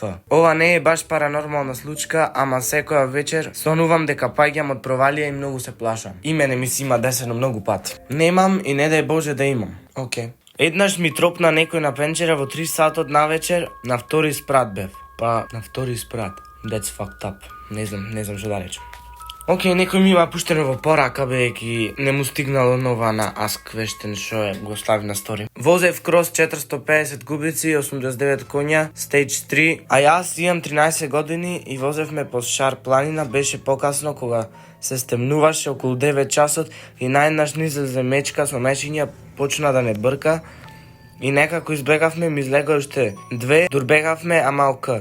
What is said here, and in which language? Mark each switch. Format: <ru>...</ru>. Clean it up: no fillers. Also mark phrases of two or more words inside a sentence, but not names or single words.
<mk>Ова не е баш паранормална случка, ама секоја вечер сонувам дека паѓам од провалија и многу се плашам. И мене ми си има десено многу пати. Немам и не дај Боже да имам. Океј. Еднаш ми тропна некој на пенчера во 3 сатот на вечер, на втори спрат бев. На втори спрат.</mk> <en>That's fucked up.</en> <mk>Не знам што да речем. Океј, некој ми има пуштено во порака, бејќи не му стигнало нова на</mk> <en>Ask Question</en> <mk>што го стави на стори. Возев крос 450 кубици, 89 коња, Stage 3, а јас имам 13 години и возевме по Шар планина, беше покасно кога се стемнуваше околу 9 часот и најнаш низлезе мечка со мешиња, почна да не брка и некако избегавме, ми излега уште 2, дурбегавме, ама ока.</mk>